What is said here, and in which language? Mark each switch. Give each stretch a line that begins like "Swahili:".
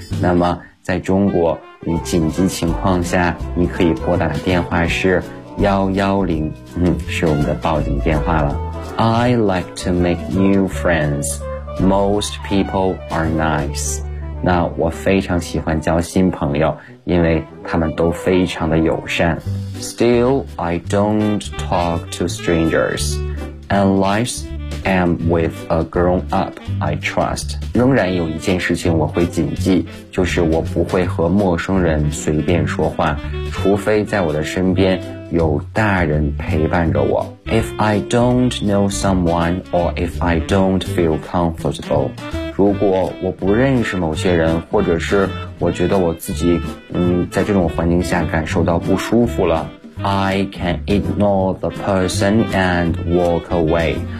Chinese: 那么在中国，你紧急情况下你可以拨打的电话是110，是我们的报警电话了。
English: I like to make new friends. Most people are nice.
Chinese: 那我非常喜欢交新朋友，因为他们都非常的友善。
English: Still, I don't talk to strangers. Unless I'm with a grown-up I trust.
Chinese: 仍然有一件事情我会谨记，就是我不会和陌生人随便说话，除非在我的身边有大人陪伴着我。
English: If I don't know someone or if I don't feel comfortable,
Chinese: 如果我不认识某些人，或者是我觉得我自己在这种环境下感受到不舒服了，
English: I can ignore the person and walk away.